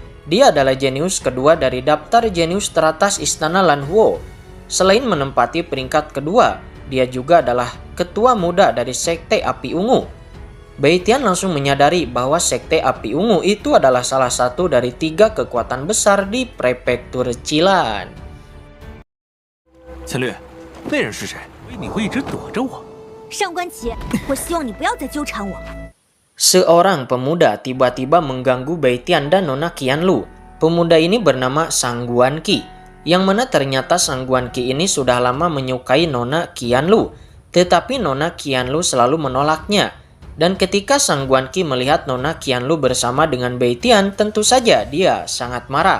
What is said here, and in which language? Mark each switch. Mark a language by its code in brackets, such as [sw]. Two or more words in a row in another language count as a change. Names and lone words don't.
[id] Dia adalah jenius kedua dari daftar jenius teratas Istana Lanhuo. Selain menempati peringkat kedua, dia juga adalah ketua muda dari Sekte Api Ungu. Beitian langsung menyadari bahwa Sekte Api Ungu itu adalah salah satu dari 3 kekuatan besar di Prefektur Chilan. [zh] 浅绿，那人是谁？你会一直躲着我？上官奇，我希望你不要再纠缠我。 [id] Seorang pemuda tiba-tiba mengganggu Beitian dan Nona Qianlu. Pemuda ini bernama Sang Guanqi, yang mana ternyata Sang Guanqi ini sudah lama menyukai Nona Qianlu, tetapi Nona Qianlu selalu menolaknya. Dan ketika Sang Guanqi melihat Nona Qianlu bersama dengan Beitian, tentu saja dia sangat marah.